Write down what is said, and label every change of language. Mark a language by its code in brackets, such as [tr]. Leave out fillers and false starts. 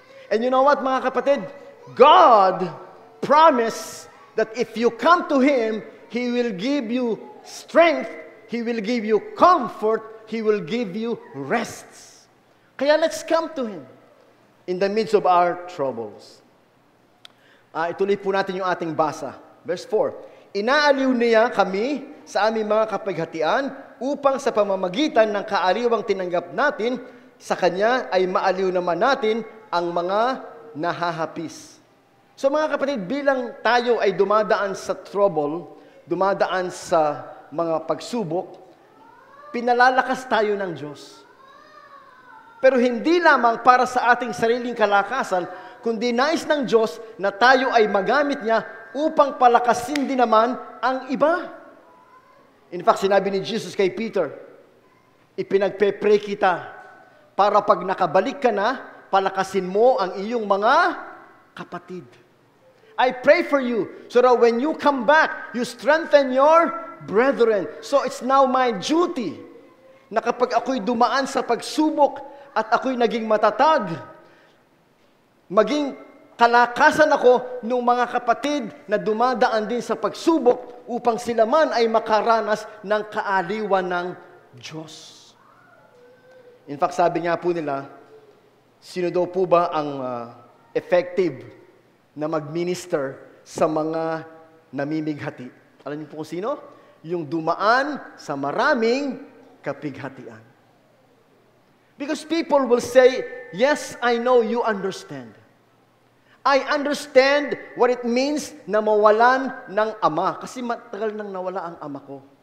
[en] And you know what, [tl] mga kapatid? [en] God promised that if you come to Him, He will give you strength, He will give you comfort, He will give you rest. Kaya let's come to Him in the midst of our troubles. [tl] Ituloy po natin yung ating basa. Verse 4, inaaliw niya kami sa aming mga kapaghatian upang sa pamamagitan ng kaaliwang tinanggap natin, sa Kanya ay maaliw naman natin ang mga nahahapis. So mga kapatid, bilang tayo ay dumadaan sa trouble, dumadaan sa mga pagsubok, pinalalakas tayo ng Diyos. Pero hindi lamang para sa ating sariling kalakasan, kundi nais ng Diyos na tayo ay magamit niya upang palakasin din naman ang iba. In fact, sinabi ni Jesus kay Peter, ipinagpe-pray kita para pag nakabalik ka na, palakasin mo ang iyong mga kapatid. [en] I pray for you so that when you come back, you strengthen your brethren. So it's now my duty [tl] na kapag ako'y dumaan sa pagsubok at ako'y naging matatag, maging kalakasan ako ng mga kapatid na dumadaan din sa pagsubok upang sila man ay makaranas ng kaaliwan ng Diyos. In fact, sabi nga po nila, sino daw po ba ang effective na mag-minister sa mga namimighati? Alam niyo po kung sino? Yung dumaan sa maraming kapighatian. [en] Because people will say, yes, I know you understand. I understand what it means [tl] na mawalan ng ama. Kasi matagal nang nawala ang ama ko.